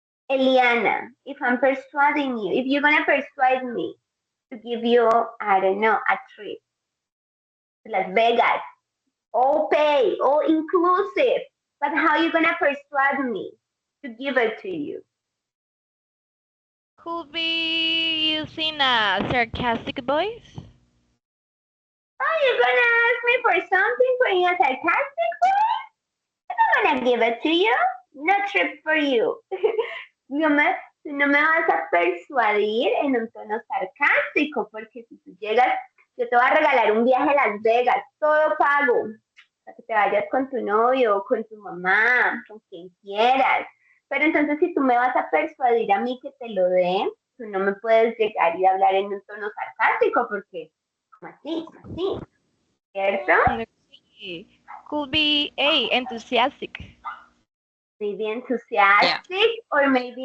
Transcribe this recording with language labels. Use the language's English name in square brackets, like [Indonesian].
[English] Eliana, if I'm persuading you, if you're gonna persuade me to give you, I don't know, a trip to Las Vegas, all pay, all inclusive, but how are you gonna persuade me to give it to you? Could be using a sarcastic voice. Oh, you're gonna ask me for something for a sarcastic way? I'm not gonna give it to you. No trip for you. [Spanish] No me, no me vas a persuadir en un tono sarcástico, porque si tú llegas, yo te voy a regalar un viaje a Las Vegas, todo pago, para que te vayas con tu novio, con tu mamá, con quien quieras. Pero entonces si tú me vas a persuadir a mí que te lo dé, tú no me puedes llegar y hablar en un tono sarcástico, porque como así, ¿cierto? [English] Okay. Could be enthusiastic. Maybe enthusiastic or maybe